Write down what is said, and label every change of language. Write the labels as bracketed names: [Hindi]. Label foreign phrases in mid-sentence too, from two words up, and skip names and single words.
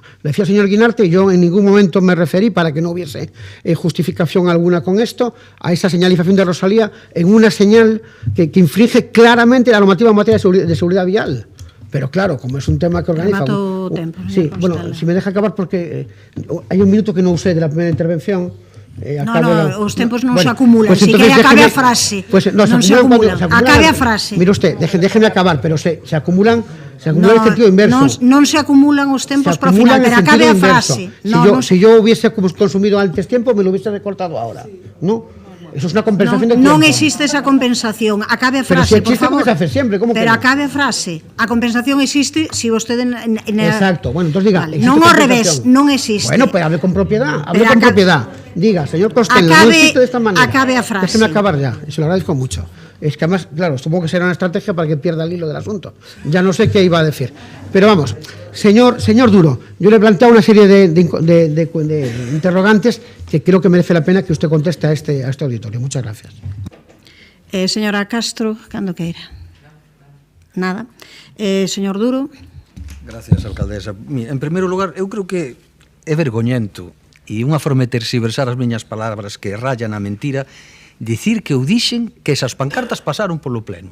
[Spanish] Le decía el señor Guinarte, y yo en ningún momento me referí, para que no hubiese justificación alguna con esto, a esa señalización de Rosalía en una señal que infringe claramente la normativa en materia de seguridad vial. Pero claro, como es un tema que organiza... Sí, bueno, si me deja acabar, porque hay un minuto que no usé de la primera intervención. [Galician] Os tempos non se acumulan, si quere acabe a frase. Non se acumulan, acabe a frase. [Spanish] Mire usted, déjeme acabar, pero se acumulan en sentido inverso. [Galician] Non se acumulan os tempos para o final, pero acabe a frase. [Spanish] Si yo hubiese consumido antes tiempo, me lo hubiese recortado ahora. ¿No? Eso es una compensación de tiempo. [Galician] Non existe esa compensación. Acabe a frase, por favor. [Spanish] Pero si existe, se hace siempre. ¿Cómo que pero no? [Galician] acabe a frase. A compensación existe si vostede... [Spanish] Exacto. Bueno, entonces diga... [Galician] Vale. Non ao revés, non existe. [Spanish] Bueno, pero hable con propiedad. Hable con propiedad. Diga, señor Costello, no existe de esta manera. [Galician] Acabe a frase. [Spanish] Déjeme acabar ya. Y se lo agradezco mucho. Es que además, claro, supongo que será una estrategia para que pierda el hilo del asunto. Ya no sé qué iba a decir. Pero vamos, señor Duro, yo le planteo una serie de interrogantes que creo que merece la pena que usted conteste a este auditorio. Muchas gracias. Señora Castro, [Galician] cando queira. Nada. [Spanish] Señor Duro. Gracias, alcaldesa. [Galician] En primeiro lugar, eu creo que é vergoñento e unha forma de terxiversar as miñas palabras que rayan a mentira dicir que eu dixen que esas pancartas pasaron polo Pleno.